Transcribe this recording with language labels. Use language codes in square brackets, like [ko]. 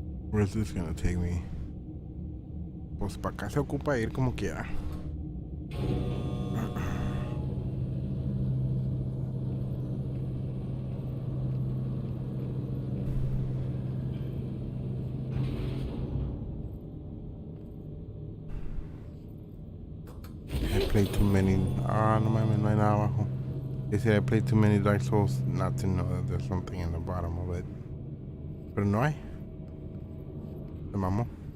[en] Where's this gonna take me? [es] Pues para acá se ocupa ir como quiera. [en] I played too many. [es] No mames, no hay nada abajo. [en] They said I played too many Dark Souls not to know that there's something in the bottom of it. [es] Pero no hay. Se mamó.